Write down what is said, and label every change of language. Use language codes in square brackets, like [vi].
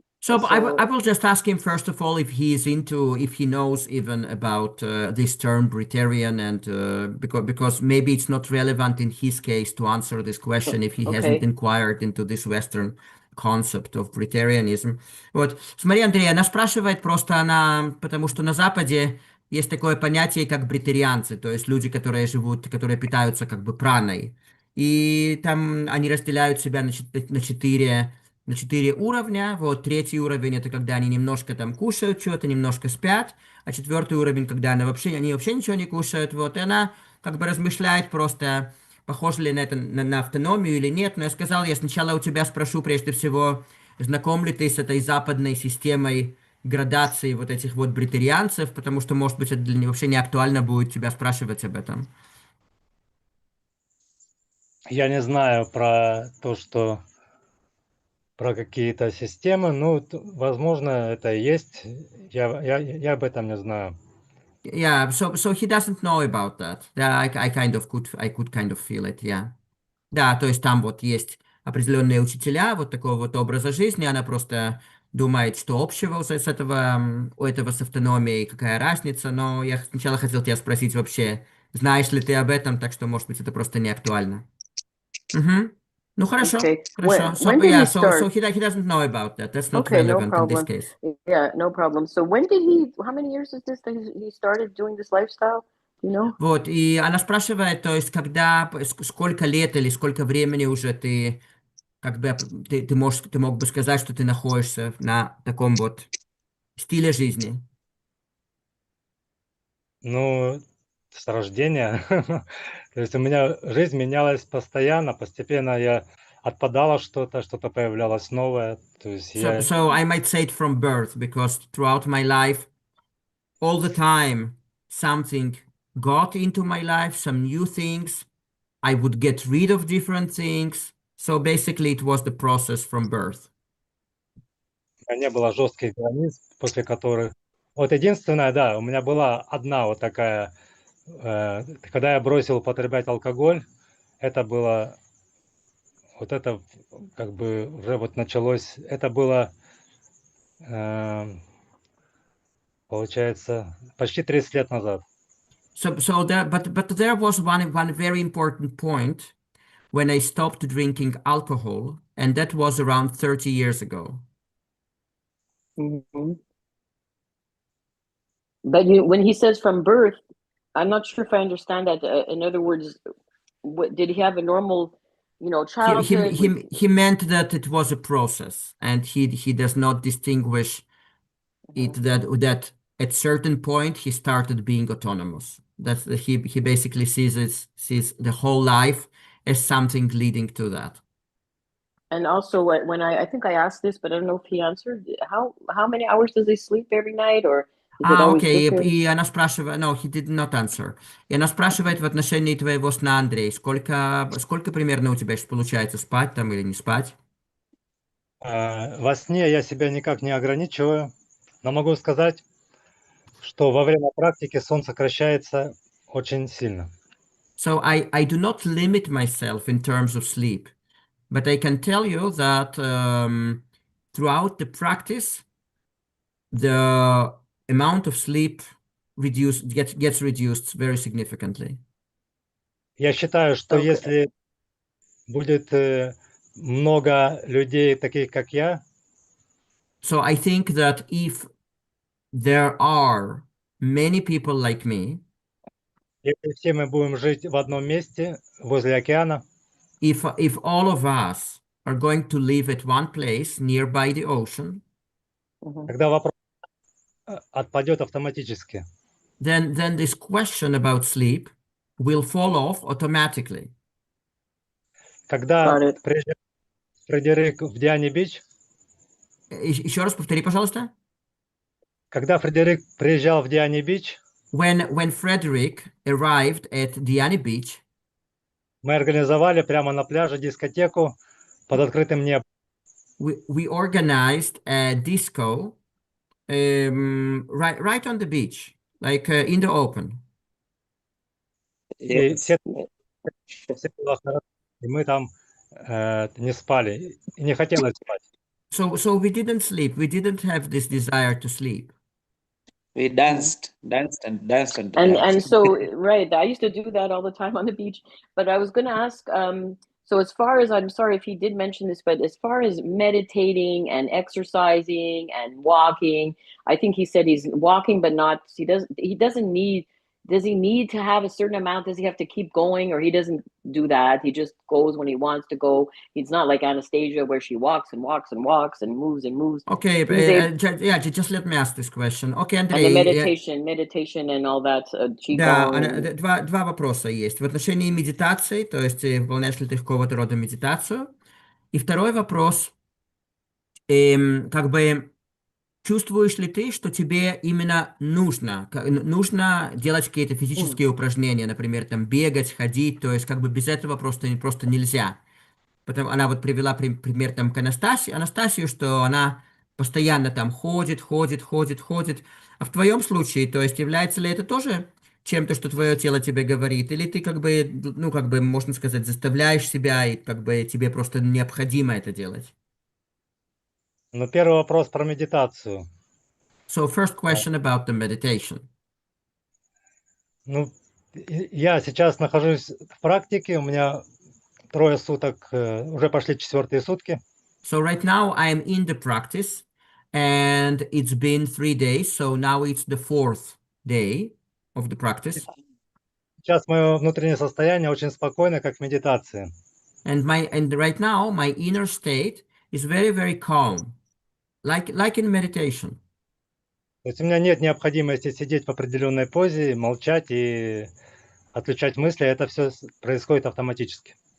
[en] So I So will just ask him first of all if he knows even about this term Breatharian, and because maybe it's not relevant in his case to answer this question if he hasn't okay. inquired into this Western concept of Breatharianism. [ru] Вот, смотри, Андрей, она спрашивает просто потому что на Западе есть такое понятие, как бритарианцы, то есть люди, которые питаются как бы праной. И там они разделяют себя на четыре уровня. Вот третий уровень это когда они немножко там кушают что-то, немножко спят, а четвертый уровень, когда они вообще ничего не кушают. Вот и она как бы размышляет просто, похоже ли на это на автономию или нет. Но я сказал, я сначала у тебя спрошу прежде всего, знаком ли ты с этой западной системой градации вот этих вот бритарианцев, потому что, может быть, это для них вообще не актуально будет тебя спрашивать об этом. Я не знаю про то, что про какие-то системы. Ну, возможно, это и есть. Я об этом не знаю. [en] Yeah, so he doesn't know about that. Yeah, I could kind of feel it, yeah. [ru] Да, то есть там вот есть определенные учителя вот такого вот образа жизни, она просто думает, что общего у этого с автономией, какая разница, но я сначала хотел тебя спросить вообще, знаешь ли ты об этом, так что, может быть, это просто не актуально. Угу. Ну, хорошо, [en] Okay. [ru] хорошо. [en] When So, did yeah, he so start? he doesn't know about that. That's not Okay, no relevant in this problem. case. Yeah, no problem. So how many years is this that he started doing this lifestyle? Do you know? [ru] Вот, и она спрашивает, то есть, сколько лет или сколько времени уже ты как бы ты мог бы сказать, что ты находишься на таком вот стиле жизни. Ну, с рождения. То есть у меня жизнь менялась постоянно, постепенно я отпадало что-то, что-то появлялось новое. То есть [en] So I might say it from birth, because throughout my life, all the time, something got into my life, some new things. I would get rid of different things. So basically, it was the process from birth. [ru] у меня не было жестких границ, после которых... Вот единственное, да, у меня была одна вот такая, когда я бросил употреблять алкоголь, это было, вот это как бы уже вот началось, это было, получается, почти 30 лет назад. [en] But there was one very important point when I stopped drinking alcohol, and that was around 30 years ago. Mm-hmm. But when he says from birth, I'm not sure if I understand that. In other words, did he have a normal, childhood? He meant that it was a process, and he does not distinguish it Mhm. that at certain point he started being autonomous. He basically sees the whole life as something leading to that. And also, when I think I asked this, but I don't know if he answered. How many hours does he sleep every night, or is it always [ru] Окей, [en] different? [ru] и она спрашивает, [en] no, he did not answer. [ru] И она спрашивает в отношении твоего сна, Андрей, сколько примерно у тебя сейчас получается спать там или не спать? Во сне я себя никак не ограничиваю, но могу сказать, что во время практики сон сокращается очень сильно. [en] So I do not limit myself in terms of sleep, but I can tell you that throughout the practice, the amount of sleep gets reduced very significantly. [ru] Я считаю, что [en] Okay. [ru] если будет много людей, таких как я, [en] So I think that if there are many people like me, [ru] если все мы будем жить в одном месте, возле океана, [en] if all of us are going to live at one place nearby the ocean, [ru] тогда вопрос отпадет автоматически. [en] then this question about sleep will fall off automatically. [ru] Когда [en] Got it. [ru] приезжал Фредерик в Диане-Бич, Еще раз повтори, пожалуйста. когда Фредерик приезжал в Диане-Бич, [en] When Frederick arrived at Diani Beach, [ru] мы организовали прямо на пляже дискотеку под открытым небом. [en] we organized a disco right on the beach, like in the open. [ru] И [en] Yes. [ru] все было хорошо, и мы там не спали, и не хотелось спать. [en] So we didn't sleep. We didn't have this desire to sleep. We danced and danced. And so right, I used to do that all the time on the beach. But I was going to ask, so as far as, I'm sorry if he did mention this, but as far as meditating and exercising and walking, I think he said he's walking, but not, he doesn't need, does he need to have a certain amount? Does he have to keep going, or he doesn't do that? He just goes when he wants to go. He's not like Anastasia where she walks and walks and walks and moves and moves. Okay, just let me ask this question. Okay, And the [ru] Андрей, [en] meditation and all that, [ru] да, [en] qigong. And... [ru] два вопроса есть. В отношении медитации, то есть выполняешь ли ты какого-то рода медитацию? И второй вопрос, как бы чувствуешь ли ты, что тебе именно нужно делать какие-то физические упражнения, например, там бегать, ходить, то есть как бы без этого просто нельзя. Потом она вот привела пример там к Анастасию, что она постоянно там ходит. А в твоем случае, то есть является ли это тоже чем-то, что твое тело тебе говорит, или ты как бы, ну как бы, можно сказать, заставляешь себя, и как бы тебе просто необходимо это делать? Но первый вопрос про медитацию. [en] So first question about the meditation. [ru] Ну, я сейчас нахожусь в практике, у меня 3 суток, уже пошли 4-е сутки. [en] So right now I am in the practice, and it's been 3 days, so now it's the 4th day of the practice. [ru] Сейчас мое внутреннее состояние очень спокойно, как в медитации. [en] And right now my inner state is very, very calm, like in meditation. [ru] То есть у меня нет необходимости сидеть в определенной позе, молчать и отключать мысли. Это все происходит автоматически.